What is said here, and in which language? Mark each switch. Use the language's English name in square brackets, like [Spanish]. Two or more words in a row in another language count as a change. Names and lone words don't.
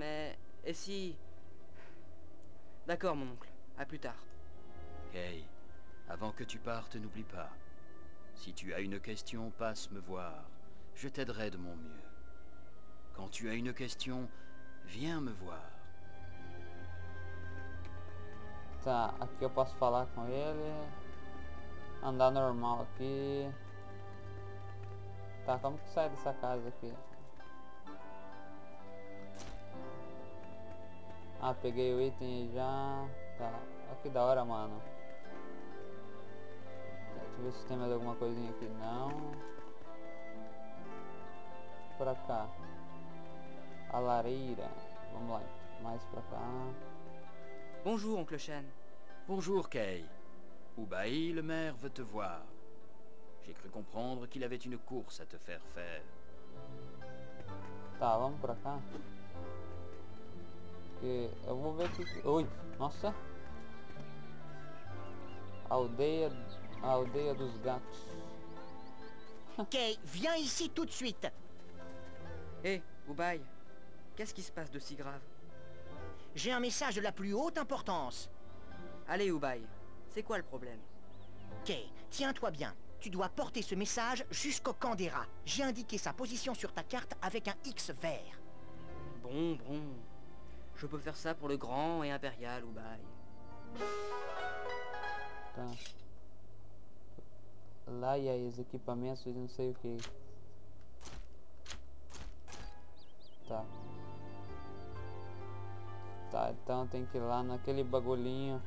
[French] Mais Et si... D'accord, mon oncle. À plus tard. Kay, avant que tu partes, n'oublie pas. Si tu as une question, passe me voir. Je t'aiderai de mon mieux. Quand tu as une question, viens me voir. [Portuguese] Tá, aqui eu posso falar com ele. Andar normal aqui. Tá, como que sai dessa casa aqui? Ah, peguei o item aí já. Tá, olha que da hora, mano. Deixa eu ver se tem mais alguma coisinha aqui. Não. Pra cá. A lareira. Vamos lá, mais pra cá. [French] Bonjour, oncle Shen. Bonjour, Kay. Ubaï, le maire, veut te voir. J'ai cru comprendre qu'il avait une course à te faire faire. [Portuguese] Tá, vamos pra cá. Porque eu vou ver aqui. Ui, nossa. A aldeia dos gatos. [French] Kay, viens ici tout de suite. Hé, Ubaï, qu'est-ce qui se passe de si grave? J'ai un message de la plus haute importance. Allez, Ubaï, c'est quoi le problème? Kay, tiens-toi bien. Tu dois porter ce message jusqu'au camp des rats. J'ai indiqué sa position sur ta carte avec un X vert. Bon. Je peux faire ça pour le grand et impérial, Ubaï. [Portuguese] Tá. Lá e aí, os equipamentos de não sei o que. Tá. Tá, então tem que ir lá naquele bagulhinho.